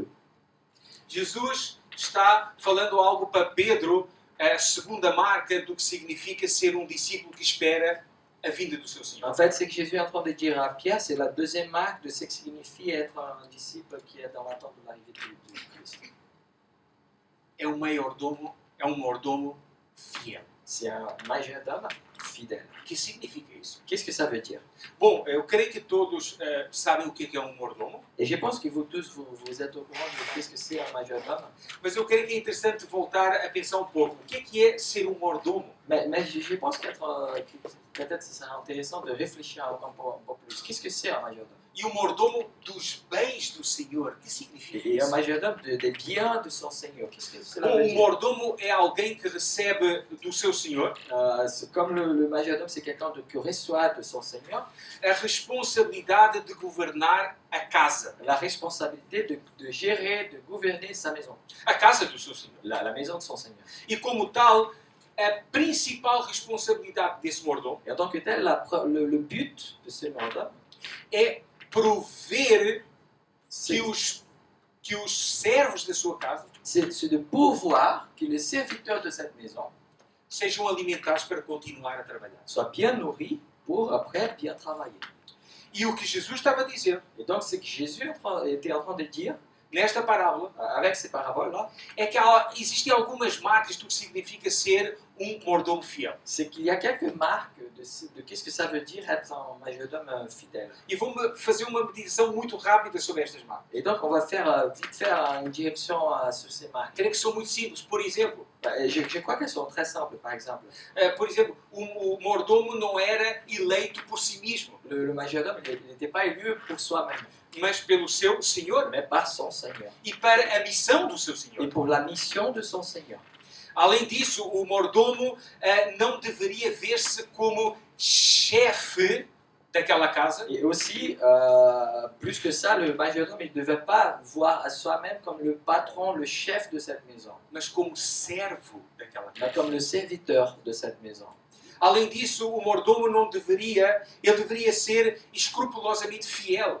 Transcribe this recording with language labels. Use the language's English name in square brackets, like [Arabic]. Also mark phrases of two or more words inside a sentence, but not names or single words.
[Portuguese] Jesus está falando algo para Pedro, a segunda marca do que significa ser discípulo que espera a vinda do seu Senhor. [French] En fait, ce que Jésus est en train de dire à Pierre, c'est la deuxième marque de ce que signifie être un disciple qui est dans l'attente de l'arrivée de Christ. [Portuguese] É um mordomo fiel. [French] C'est un majordome fidèle. [Portuguese] O que significa isso? [French] Qu'est-ce que ça veut dire? [Portuguese] Bom, eu creio que todos sabem o que é mordomo, [French] Et je pense que vous tous, vous êtes au courant de qu'est-ce que c'est un majordome. [Portuguese] mas eu creio que é interessante voltar a pensar um pouco. O que é ser mordomo? [French] Mais je pense que peut-être ce serait intéressant de réfléchir un peu plus. Qu'est-ce que c'est un majordome? [Portuguese] E o mordomo dos bens do Senhor, o que significa [French] Et un [Portuguese] isso? [French] majordome des biens de son Seigneur. Qu'est-ce que cela veut [Portuguese] Bom, o [French] dire? [Portuguese] mordomo é alguém que recebe do seu Senhor [French] Comme le majordome, c'est quelqu'un qui reçoit de son Seigneur [Portuguese] a responsabilidade de governar a casa. [French] la responsabilité de gérer, de gouverner sa maison. [Portuguese] A casa do seu Senhor. [French] La maison de son Seigneur. [Portuguese] E como tal, a principal responsabilidade desse mordomo [French] Et en tant que tel, le but de ce majordome, [Portuguese] é prover que [French] c'est [Portuguese] os que os servos da sua casa [French] c'est de pourvoir que les serviteurs de cette maison [Portuguese] sejam alimentados para continuar a trabalhar. [French] soient bien nourris pour après bien travailler. [Portuguese] E o que Jesus estava a dizer [French] Et donc, ce que Jésus était en train de dire [Portuguese] nesta parábola [French] avec ces paraboles-là, [Portuguese] é que existem algumas marcas do que significa ser mordomo fiel. [French] c'est qu'il y a quelques marques de qu'est-ce que ça veut dire être un majordome fidèle. [Portuguese] E vou fazer uma meditação muito rápida sobre estas marcas. [French] Et donc, on va faire vite faire une direction sur ces marques. [Portuguese] Creio que são muito simples. Por exemplo, [French] Je crois qu'elles sont très simples, par exemple. [Portuguese] O mordomo não era eleito por si mesmo, [French] Le majordome, il n'était pas élu pour soi-même, [Portuguese] mas pelo seu senhor [French] mais par son Seigneur. [Portuguese] e para a missão do seu [French] Et [Portuguese] senhor. [French] pour la mission de son Seigneur. [Portuguese] Além disso, o mordomo não deveria ver-se como chefe daquela casa, [French] Et aussi, plus que ça, le majordome ne devait pas voir à soi-même comme le patron, le chef de cette maison, [Portuguese] mas como servo daquela casa. [French] mais comme le serviteur de cette maison. [Portuguese] Além disso, o mordomo ele deveria ser escrupulosamente fiel,